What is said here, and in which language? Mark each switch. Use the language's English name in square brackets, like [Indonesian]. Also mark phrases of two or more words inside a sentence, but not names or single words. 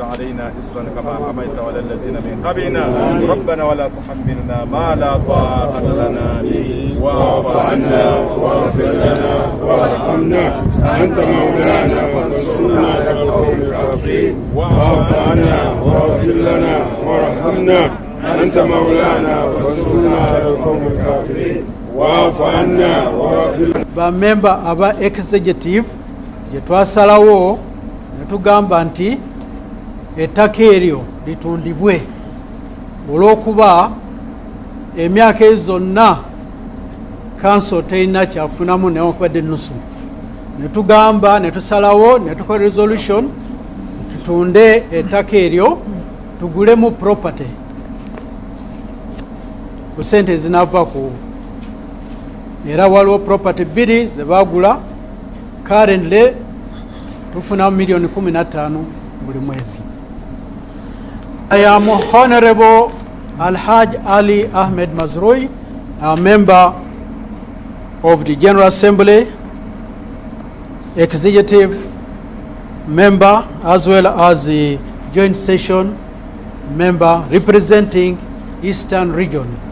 [Arabic] علينا إصرا كما حملت على الذين من قبلنا ربنا ولا تحملنا ما لا طاقة لنا به واعف عنا واغفر لنا وارحمنا أنت مولانا فانصرنا على القوم الكافرين واعف عنا واغفر لنا وارحمنا أنت مولانا فانصرنا على القوم الكافرين واعف عنا واغفر لنا. [Ganda] Bamemba aba executive gye twasalawo ne tugamba nti ettaka eryo litundibwe olw'okuba emyaka zonna council terina kyafunamu newankubadde ennusu. Ne tugamba ne tusalawo ne tukola resolution tutunde ettaka eryo tugulemu property ku sente ezinava ku era waliwo property bbiri ze bagula currently tufuna milioni 15 buli mwezi. [English] I am Honorable Alhaj Ali Ahmed Mazrui, a member of the General Assembly, executive member as well as the joint session member representing Eastern Region.